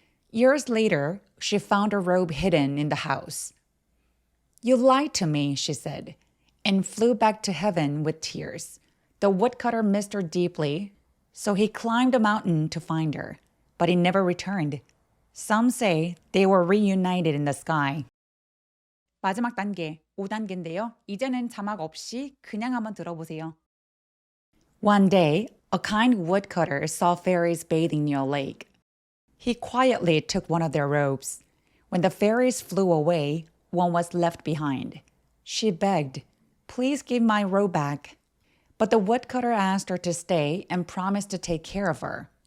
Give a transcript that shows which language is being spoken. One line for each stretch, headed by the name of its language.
English: Years later, she found her robe hidden in the house. "You lied to me," she said, and flew back to heaven with tears. The woodcutter missed her deeply, so he climbed a mountain to find her, but he never returned. Some say they were reunited in the sky.
Korean: 마지막 단계, 5단계인데요. 이제는 자막 없이 그냥 한번 들어보세요.
English: One day, a kind woodcutter saw fairies bathing near a lake. He quietly took one of their robes. When the fairies flew away, one was left behind. She begged, "Please give my robe back." But the woodcutter asked her to stay and promised to take care of her.